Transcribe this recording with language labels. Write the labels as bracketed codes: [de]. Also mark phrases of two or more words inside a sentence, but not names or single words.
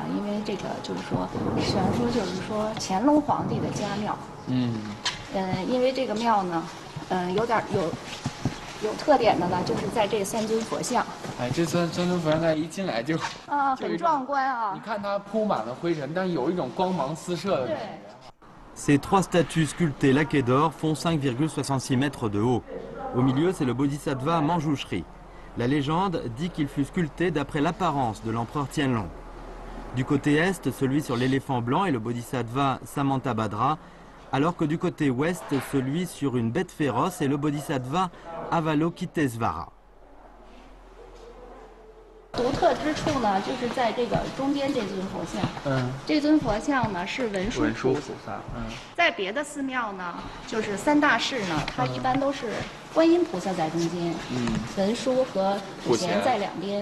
[zh] 因为这个就是说传说就是说乾隆皇帝的家庙。因为这个庙呢，有特点的呢，就是在这3尊佛像。哎，这3尊佛像在一进来就很壮观啊！你看它铺满了灰尘，但是有一种光芒四射的感觉。 [fr] Ces 3 statues sculptées laquées d'or font 5,66 mètres de haut. Au milieu, c'est le Bodhisattva Manjushri. La légende dit qu'il fut sculpté d'après l'apparence de l'empereur Tianlong. Du côté est, celui sur l'éléphant blanc est le Bodhisattva Samantabhadra, alors que du côté ouest, celui sur une bête féroce est le Bodhisattva Avalokitesvara. [zh] 独特之处呢，就是在这个中间这尊佛像。这尊佛像呢是文殊菩萨。在别的寺庙呢，就是3大士呢，它一般都是观音菩萨在中间，文殊和普贤在两边。